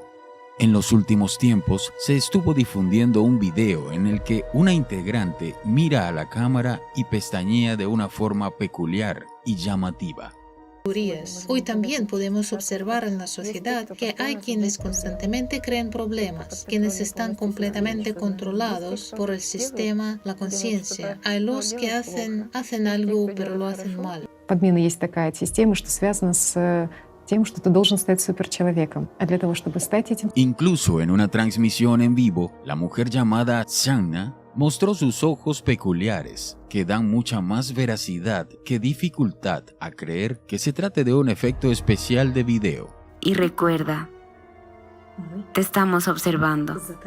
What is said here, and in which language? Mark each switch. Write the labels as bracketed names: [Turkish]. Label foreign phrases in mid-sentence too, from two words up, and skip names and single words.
[Spanish] En los últimos tiempos se estuvo difundiendo un video en el que una integrante mira a la cámara y pestañea de una forma peculiar y llamativa. Hoy también podemos observar en la sociedad que hay quienes constantemente crean problemas, quienes están completamente controlados por el sistema, la conciencia. Hay los que hacen algo pero lo hacen mal. [Russian] Подмена есть такая система, что связана с тем, что ты должен стать суперчеловеком. А для того, чтобы стать этим... [Spanish] Incluso en una transmisión en vivo, la mujer llamada Shanna mostró sus ojos peculiares, que dan mucha más veracidad que dificultad a creer que se trate de un efecto especial de video. Y recuerda, te estamos observando.